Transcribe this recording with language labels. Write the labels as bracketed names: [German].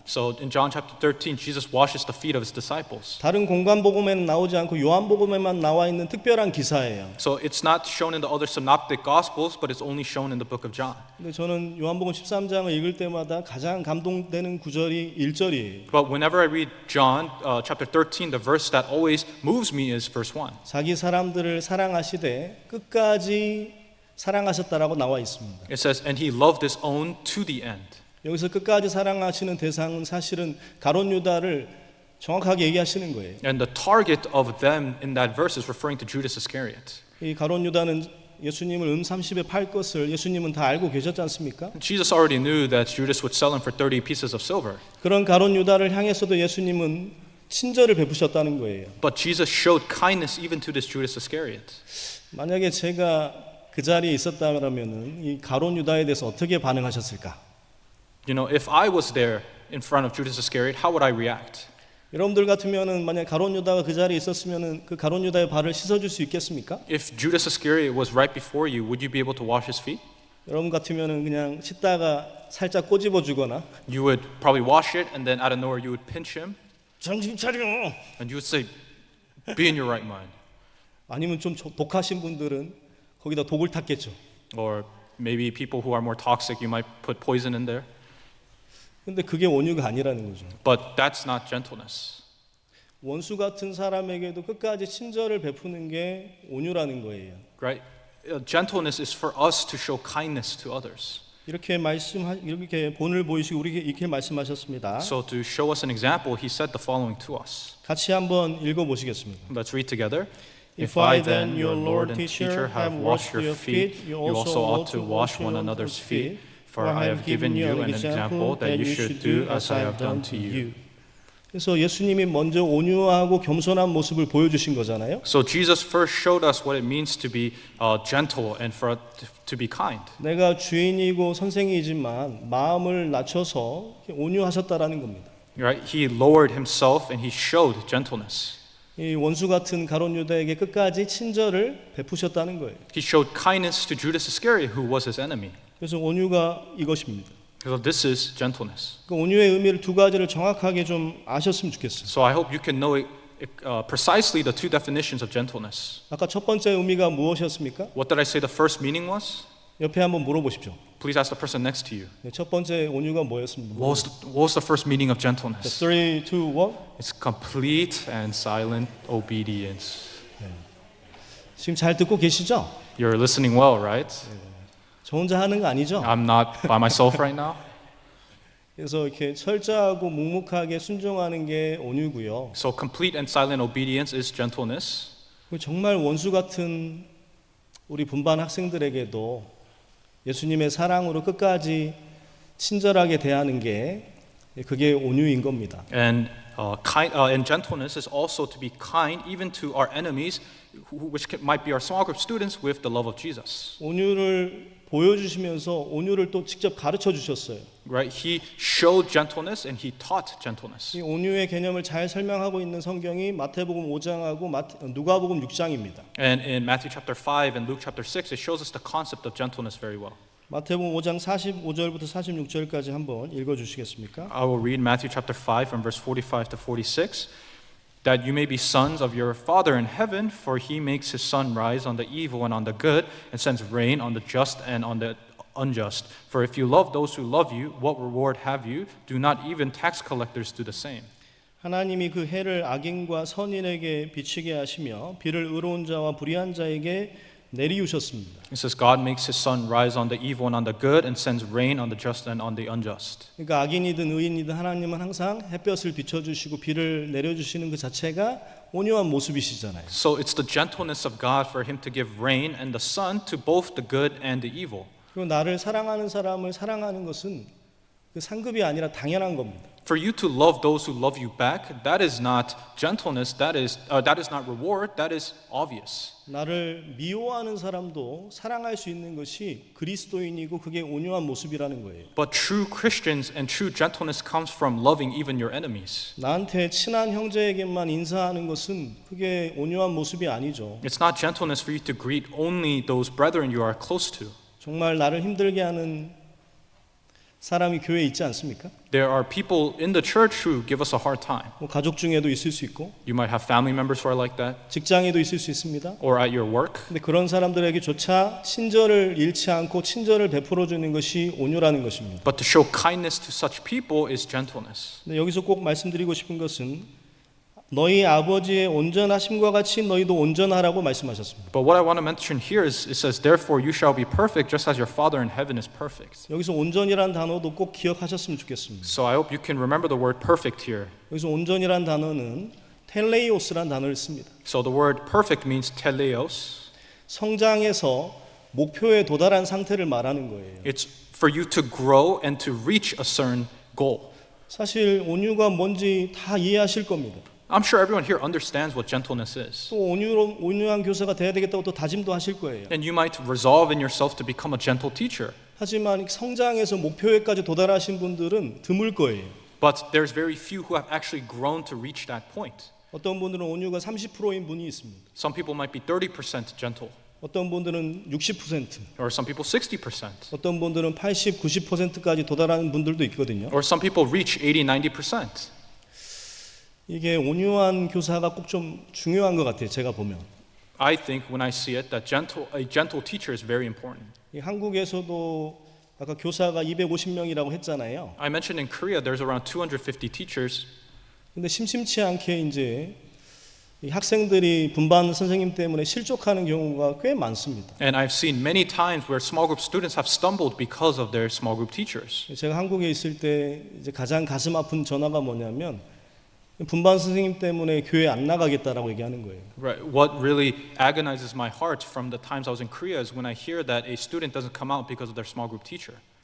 [English] So in John chapter 13, Jesus washes the feet of his disciples. [Korean] 다른 공관복음에는 나오지 않고 요한복음에만 나와 있는 특별한 기사예요. [English] So it's not shown in the other synoptic gospels, but it's only shown in the book of John. [Korean] 근데 저는 요한복음 13장을 읽을 때마다 가장 감동되는 구절이 1절이에요. [English] But whenever I read John chapter 13, the verse that always moves me is verse 1. [Korean] 자기 사람들을 사랑하시되 끝까지 사랑하셨다라고 나와 있습니다. [English] It says, and he loved his own to the end. [Korean] 여기서 끝까지 사랑하시는 대상은 사실은 가룟 유다를 정확하게 얘기하시는 거예요. [English] And the target of them in that verse is referring to Judas Iscariot. [Korean] 이 가룟 유다는 예수님을 30에 팔 것을 예수님은 다 알고 계셨지 않습니까? [English] Jesus already knew that Judas would sell him for 30 pieces of silver. [Korean] 그런 가룟 유다를 향해서도 예수님은 친절을 베푸셨다는 거예요. [English] But Jesus showed kindness even to this Judas Iscariot. [Korean] 만약에 제가 그 자리에 있었다면은 이 가룟 유다에 대해서 어떻게 반응하셨을까? [English] You know, if I was there in front of Judas Iscariot, how would I react? [Korean] 여러분들 같으면은 만약 가룟 유다가 그 자리에 있었으면은 그 가룟 유다의 발을 씻어줄 수 있겠습니까? [English] If Judas Iscariot was right before you, would you be able to wash his feet? [Korean] 여러분 같으면은 그냥 씻다가 살짝 꼬집어 주거나 [English] You would probably wash it, and then out of nowhere you would pinch him, [Korean] 정신 차려. [English] and you would say, "Be in your right mind." [Korean] 아니면 좀 독하신 분들은 거기다 독을 탔겠죠. [English] Or maybe people who are more toxic, you might put poison in there. [Korean] 근데 그게 온유가 아니라는 거죠. [English] But that's not gentleness. [Korean] 원수 같은 사람에게도 끝까지 친절을 베푸는 게 온유라는 거예요. [English] Right? Gentleness is for us to show kindness to others. [Korean] 이렇게 본을 보이시고 우리에게 이렇게 말씀하셨습니다. [English] So to show us an example, he said the following to us. [Korean] 같이 한번 읽어 보시겠습니다. [English] Let's read together. If I then, your Lord and teacher, have washed your feet, you also ought to wash one another's feet. For I have given you an example that you should do as I have done to you. [Korean] 그래서 예수님이 먼저 온유하고 겸손한 모습을 보여주신 거잖아요. [English] So Jesus first showed us what it means to be gentle and for to be kind. [Korean] 내가 주인이고 선생이지만 마음을 낮춰서 온유하셨다라는 겁니다. [English] Right? He lowered himself and he showed gentleness. [Korean] 이 원수 같은 가룟 유다에게 끝까지 친절을 베푸셨다는 거예요. [English] He showed kindness to Judas Iscariot, who was his enemy. [Korean] 그래서 온유가 이것입니다. [English] So this is gentleness. [Korean] 그 온유의 의미를 두 가지를 정확하게 좀 아셨으면 좋겠어요. [English] So I hope you can know precisely the two definitions of gentleness. [Korean] 아까 첫 번째 의미가 무엇이었습니까? [English] What did I say the first meaning was? [Korean] 옆에 한번 물어보십시오. [English] Please ask the person next to you. [Korean] 네, 첫 번째 온유가 뭐였습니까? [English] What was the first meaning of gentleness? [Korean] 3, 2, 1. [English] It's complete and silent obedience. [Korean] 지금 잘 듣고 계시죠? [English] You're listening well, right? [Korean] 저 혼자 하는 거 아니죠? [English] I'm not by myself right now. [Korean] 그래서 이렇게 철저하고 묵묵하게 순종하는 게 온유고요. [English] So complete and silent obedience is gentleness. [Korean] 정말 원수 같은 우리 분반 학생들에게도 예수님의 사랑으로 끝까지 친절하게 대하는 게 그게 온유인 겁니다. [English] And gentleness is also to be kind even to our enemies, which might be our small group students, with the love of Jesus. [Korean] 온유를 보여주시면서 온유를 또 직접 가르쳐 주셨어요. [English] Right? He showed gentleness and he taught gentleness. [Korean] 이 온유의 개념을 잘 설명하고 있는 성경이 마태복음 5장하고 누가복음 6장입니다. [English] And in Matthew chapter 5 and Luke chapter 6, it shows us the concept of gentleness very well. [Korean] 마태복음 5장 45절부터 46절까지 한번 읽어 주시겠습니까? [English] I will read Matthew chapter 5 from verse 45 to 46. That you may be sons of your Father in heaven, for he makes his sun rise on the evil and on the good, and sends rain on the just and on the unjust. For if you love those who love you, what reward have you? Do not even tax collectors do the same. [Korean] 하나님이 그 해를 악인과 선인에게 비치게 하시며 비를 의로운 자와 불의한 자에게 내리우셨습니다. [English] It says God makes his sun rise on the evil and on the good, and sends rain on the just and on the unjust. [Korean] 그러니까 악인이든 의인이든 하나님은 항상 햇볕을 비춰주시고 비를 내려주시는 그 자체가 온유한 모습이시잖아요. [English] So it's the gentleness of God for him to give rain and the sun to both the good and the evil. [Korean] 그리고 나를 사랑하는 사람을 사랑하는 것은 그 상급이 아니라 당연한 겁니다. [English] For you to love those who love you back, that is not gentleness, that is not reward, that is obvious. [Korean] 나를 미워하는 사람도 사랑할 수 있는 것이 그리스도인이고 그게 온유한 모습이라는 거예요. [English] But true Christians and true gentleness comes from loving even your enemies. [Korean] 나한테 친한 형제에게만 인사하는 것은 그게 온유한 모습이 아니죠. [English] It's not gentleness for you to greet only those brethren you are close to. [Korean] 정말 나를 힘들게 하는 사람이 교회에 있지 않습니까? [English] There are people in the church who give us a hard time. [Korean] 뭐 가족 중에도 있을 수 있고 [English] You might have family members who are like that, [Korean] 직장에도 있을 수 있습니다. [English] or at your work. [Korean] 근데 그런 사람들에게조차 친절을 잃지 않고 친절을 베풀어 주는 것이 온유라는 것입니다. [English] But to show kindness to such people is gentleness. [Korean] 근데 여기서 꼭 말씀드리고 싶은 것은 너희 아버지의 온전하심과 같이 너희도 온전하라고 말씀하셨습니다. [English] But what I want to mention here is it says, therefore you shall be perfect just as your Father in heaven is perfect. [Korean] 여기서 온전이라는 단어도 꼭 기억하셨으면 좋겠습니다. [English] So I hope you can remember the word perfect here. [Korean] 여기서 온전이라는 단어는 텔레이오스라는 단어를 씁니다. [English] So the word perfect means teleos. [Korean] 성장해서 목표에 도달한 상태를 말하는 거예요. [English] It's for you to grow and to reach a certain goal. [Korean] 사실 온유가 뭔지 다 이해하실 겁니다. [English] I'm sure everyone here understands what gentleness is. [Korean] 또 온유한 교사가 돼야 되겠다고 또 다짐도 하실 거예요. [English] And you might resolve in yourself to become a gentle teacher. [Korean] 하지만 성장해서 목표에까지 도달하신 분들은 드물 거예요. [English] But there's very few who have actually grown to reach that point. [Korean] 어떤 분들은 온유가 30%인 분이 있습니다. [English] Some people might be 30% gentle, [Korean] 어떤 분들은 60%, [English] or some people 60%, [Korean] 어떤 분들은 80, 90%까지 도달하는 분들도 있거든요. [English] or some people reach 80, 90%. [Korean] 이게 온유한 교사가 꼭 좀 중요한 것 같아요. 제가 보면. [English] I think when I see it that a gentle teacher is very important. [Korean] 이 한국에서도 아까 교사가 250명이라고 했잖아요. [English] I mentioned in Korea there's around 250 teachers. [Korean] 근데 심심치 않게 이제 이 학생들이 분반 선생님 때문에 실족하는 경우가 꽤 많습니다. [English] And I've seen many times where small group students have stumbled because of their small group teachers. [Korean] 제가 한국에 있을 때 이제 가장 가슴 아픈 전화가 뭐냐면 분반 선생님 때문에 교회 안 나가겠다라고 얘기하는 거예요. [English] Right. What really agonizes my heart from the times I was in Korea is when I hear that a student doesn't come out because of their small group teacher.